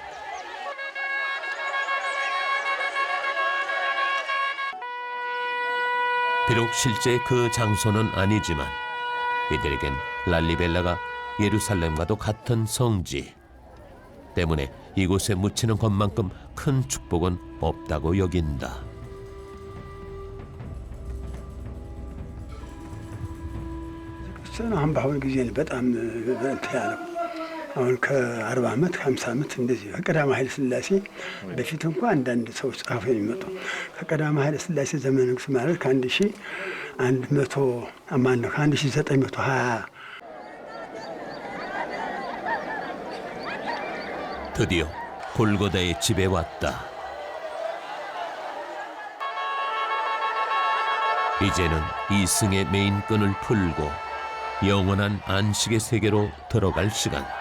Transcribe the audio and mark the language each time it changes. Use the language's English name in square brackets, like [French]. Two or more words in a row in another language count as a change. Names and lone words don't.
[Korean] 비록 실제 그 장소는 아니지만 이들에겐 랄리벨라가 예루살렘과도 같은 성지 때문에 이곳에 묻히는 것만큼 큰 축복은 없다고 여긴다. [Amharic] እሱን አሁን በአሁኑ ጊዜ በጣም እንትን ያለው አሁን ከ40 ዓመት ከ50 ዓመት እንደዚህ ከቀዳማዊ ኃይለ ሥላሴ በፊት እንኳ አንዳንድ ሰዎች ጻፉ የሚመጡ ከቀዳማዊ ኃይለ ሥላሴ ዘመነ ንጉሥ ማለት ከ1100 ማነው ከ1920 [Korean] 드디어 골고다의 집에 왔다. 이제는 이승의 메인끈을 풀고 영원한 안식의 세계로 들어갈 시간.